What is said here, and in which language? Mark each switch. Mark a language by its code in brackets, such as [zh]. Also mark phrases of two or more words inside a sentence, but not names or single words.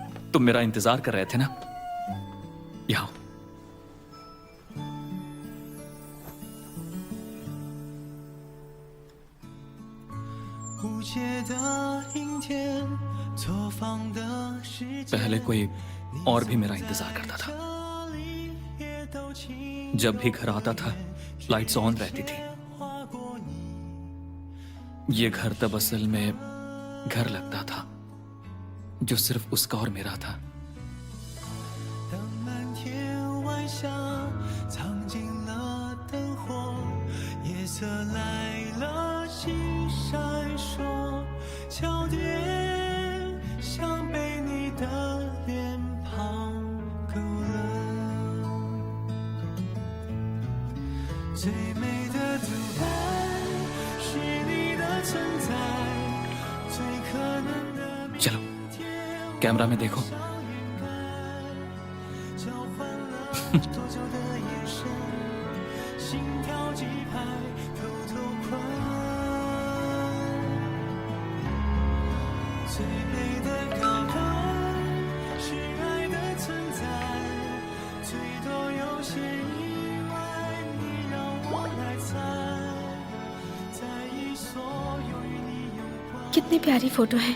[hi] तुम मेरा इंतजार कर रहे थे ना? यहाँ [zh] 无解的阴天，错放的时间。 [hi] पहले कोई और भी मेरा इंतजार करता था। जब भी घर आता था [en] lights on [hi] रहती थी। ये घर तब असल में घर लगता था जो सिर्फ उसका और मेरा था। [zh] 当满天晚霞藏进了灯火，夜色来了，心闪烁，桥叠像被你的脸庞勾勒。最美的独白是你的存在，最可能的明 [hi] चलो [zh] 天。 [hi] कैमरा में देखो। [zh] 交换了多久的眼神，心跳几拍，偷偷困。最美的告白是爱的存在，最多有些意外，你让我来猜，在意所有与你有关。 [hi] कितनी प्यारी फोटो है।